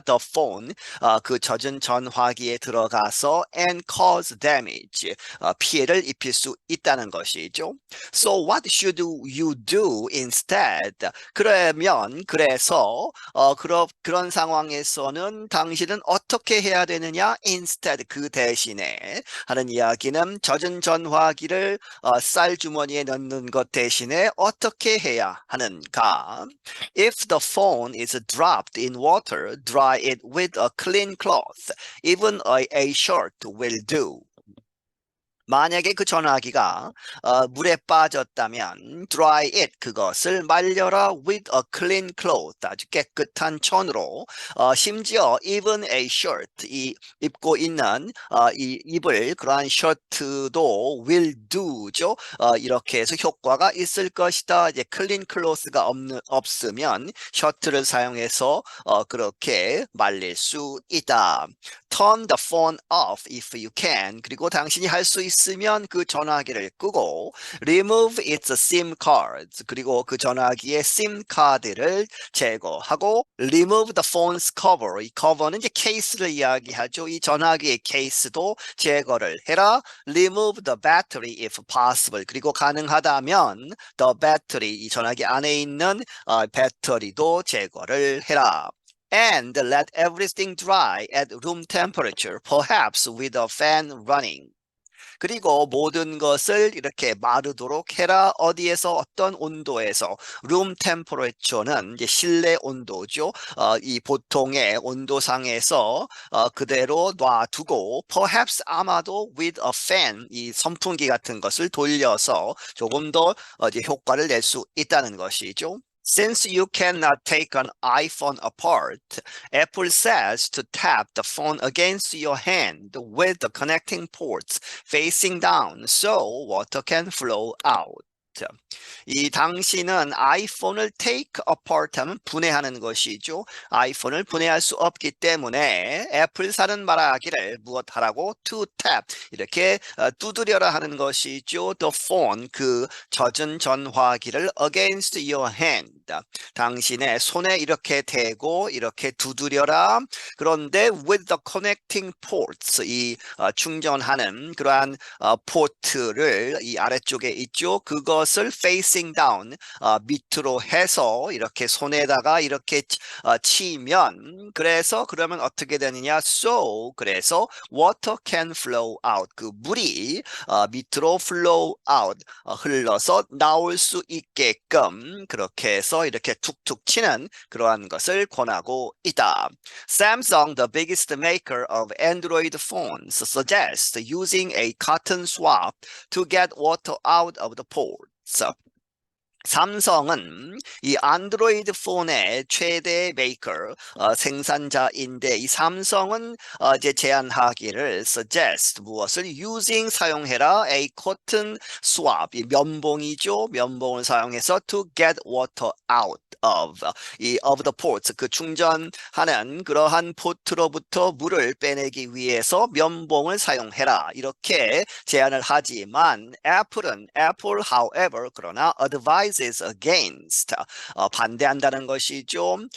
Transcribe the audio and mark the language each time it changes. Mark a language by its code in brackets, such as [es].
[en] the phone, [ko] 그 젖은 전화기에 들어가서 [en] and cause damage, [ko] 피해를 입힐 수 있다는 것이죠. [en] So what should you do instead? [ko] 그래서 그런 상황에서는 당신은 어떻게 해야 되느냐? Instead, 그 대신에 하는 이야기는 젖은 전화기를 쌀 주머니에 넣는 것 대신에 어떻게 해야 하는가? [en] If the phone is dropped in water, dry it with a clean cloth. Even a shirt will do. [ko] 만약에 그 전화기가 물에 빠졌다면 [en] dry it, [ko] 그것을 말려라 [en] with a clean cloth, [ko] 아주 깨끗한 천으로. 심지어 [en] even a shirt, [ko] 이 입고 있는 이 입을 그러한 셔츠도 will do죠. 이렇게 해서 효과가 있을 것이다. 이제 clean cloth가 없으면 셔츠를 사용해서 그렇게 말릴 수 있다. [en] Turn the phone off if you can. [ko] 그리고 당신이 할 수 있으면 그 전화기를 끄고 [en] remove its SIM cards. [ko] 그리고 그 전화기의 SIM 카드를 제거하고 [en] remove the phone's cover. [ko] 이 cover는 이제 케이스를 이야기하죠. 이 전화기의 케이스도 제거를 해라. [en] remove the battery if possible. [ko] 그리고 가능하다면 [en] the battery, [ko] 이 전화기 안에 있는 배터리도 제거를 해라. [en] And let everything dry at room temperature, perhaps with a fan running. [ko] 그리고 모든 것을 이렇게 마르도록 해라. 어디에서? 어떤 온도에서? room temperature는 이제 실내 온도죠. 이 보통의 온도상에서 그대로 놔두고 [en] perhaps, [ko] 아마도 [en] with a fan, [ko] 이 선풍기 같은 것을 돌려서 조금 더 이제 효과를 낼 수 있다는 것이죠. [en] Since you cannot take an iPhone apart, Apple says to tap the phone against your hand with the connecting ports facing down so water can flow out. [ko] 이 당신은 아이폰을 [en] take apart [ko] 하면 분해하는 것이죠. 아이폰을 분해할 수 없기 때문에 애플사는 말하기를 무엇하라고 [en] to tap [ko] 이렇게 두드려라 하는 것이죠. [en] The phone [ko] 그 젖은 전화기를 [en] against your hand [ko] 당신의 손에 이렇게 대고 이렇게 두드려라. 그런데 [en] with the connecting ports [ko] 이 충전하는 그러한 포트를 이 아래쪽에 있죠. 그것을 [en] facing down [ko] 밑으로 해서 이렇게 손에다가 이렇게 치면 그래서 그러면 어떻게 되느냐? So 그래서 [en] water can flow out [ko] 그 물이 밑으로 flow out 흘러서 나올 수 있게끔 그렇게 해서 이렇게 툭툭 치는 그러한 것을 권하고 있다. [en] Samsung, the biggest maker of Android phones, suggests using a cotton swab to get water out of the ports. [ko] 삼성은 이 안드로이드 폰의 최대 메이커 생산자인데 이 삼성은 이제 제안하기를 suggest 무엇을 using 사용해라 [en] a cotton swab [ko] 이 면봉이죠. 면봉을 사용해서 [en] to get water out of [ko] 이 [en] of the ports [ko] 그 충전하는 그러한 포트로부터 물을 빼내기 위해서 면봉을 사용해라 이렇게 제안을 하지만 애플 however 그러나 [en] advises against [ko] 반대한다는 것이죠.